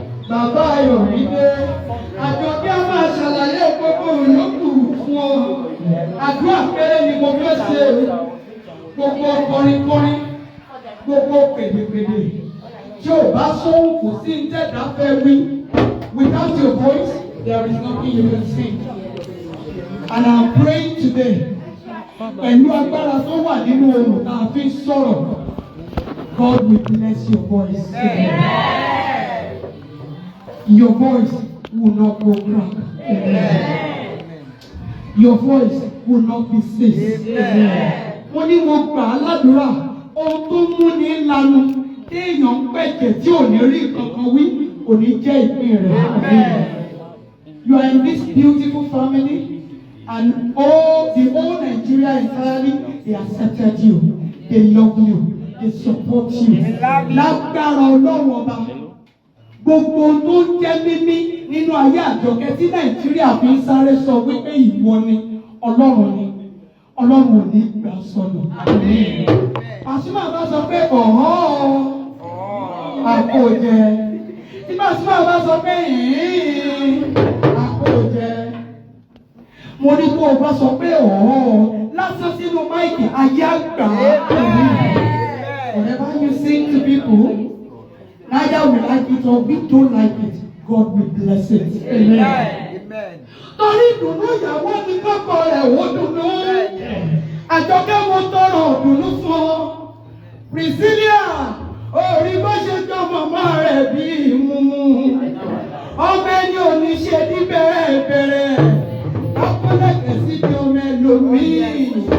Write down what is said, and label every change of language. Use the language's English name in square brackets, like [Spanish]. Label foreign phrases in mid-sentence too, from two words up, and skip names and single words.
[Yoruba] Bàbá Ayọ̀mídé. Àjọkẹ́ a máa ṣàlàyé gbogbo ìyókù fún ọ. Àdúrà péré ni mo fẹ́ ṣe. Gbogbo kọrin kọrin, gbogbo pèdèpèdè. Tí ò bá sóhùn, kò sí ní tẹ̀dá fẹ́ wí. [English] Without your voice, there is nothing you can sing. And I'm praying today [Yoruba] Pẹ̀lú agbára tó wà nínú ohùn tá a fi ń sọ̀rọ̀, [English] God will bless your voice. Amen. Your voice will not go crack. Amen. Your voice will not be seized. Amen. [Yoruba] Mo ní mo gbà á ládùúrà, ohun tó mú ní lanu, téèyàn ń pẹ̀jẹ̀ tí ò ní rí nǹkan kan wí, kò ní jẹ́ ìpín rẹ̀. [English] Amen. You are in this beautiful family, and all the whole Nigeria entirely, they accepted you, they love you, they support you. [Yoruba] Lágbára Ọlọ́run Ọba, gbogbo ohun tó ń jẹ́ mímí nínú ayé Àjọkẹ́ tí Nàìjíríà fi ń sáré sọ wípé ìwọ ni, Ọlọ́run ni, Ọlọ́run ò ní gbà sọnù. Pasuma bá sọ pé, "Ọ̀hán o," àpò jẹ. Tí Pasuma bá sọ pé, "Hìhìn," àpò jẹ. Mo ní kó o bá sọ pé, "Ọ̀hán o," lásán sínú máìkì, ayé á gbà á. [English] Whatever you sing to people, neither we like it or we don't like it, God will bless it. Amen. [Yoruba] Torí ìdùnnú ìyàwó ni kọ́kọ́ rẹ̀ ó dùnnú. Àjọkẹ́ mo tọrọ ìdùnnú fún ọ. Priscilla, orí bó ṣe jọ màmá rẹ̀ bí mumu. Ọmọ ẹni ò ní ṣe ní bẹ̀rẹ̀ bẹ̀rẹ̀. Akọ́lẹ́kẹ̀ sí di ọmọ ẹlòmíì.